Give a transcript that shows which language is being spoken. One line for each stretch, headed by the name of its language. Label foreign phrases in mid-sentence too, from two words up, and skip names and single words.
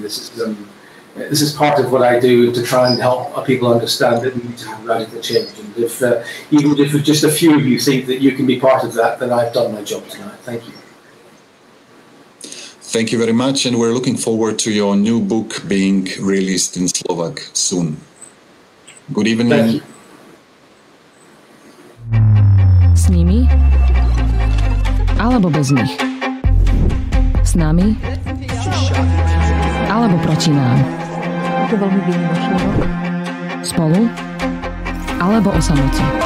English: This is part of what I do to try and help people understand that we need to have radical change. And even if just a few of you think that you can be part of that, then I've done my job tonight. Thank you. Thank you very much, and we're looking forward to your new book being released in Slovak soon. Good evening. Thank you.
Slovak: S nimi alebo bez nich. S nami alebo proti nám. Je to veľmi výnimočný rok. Spolu alebo o samote.